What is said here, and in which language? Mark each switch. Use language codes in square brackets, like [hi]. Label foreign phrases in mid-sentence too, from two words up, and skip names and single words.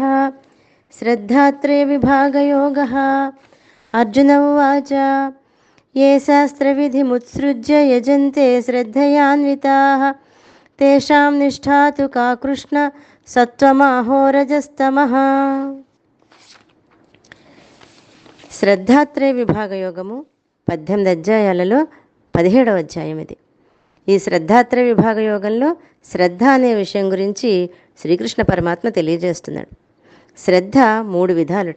[sa] श्रद्धात्रयविभागयोगः। अर्जुन उवाच ये शास्त्रविधिमुत्सृज्य यजन्ते श्रद्धयान्विताः तेषां निष्ठा तु का कृष्ण सत्त्वमाहो रजस्तमः। [te] శ్రద్ధాత్రయ విభాగ యోగము 18 అధ్యాయాలలో 17వ అధ్యాయం ఇది. ఈ శ్రద్ధాత్రయ విభాగ యోగంలో శ్రద్ధ అనే విషయం గురించి శ్రీకృష్ణ పరమాత్మ తెలియజేస్తున్నాడు. శ్రద్ధ 3 విధాలుట.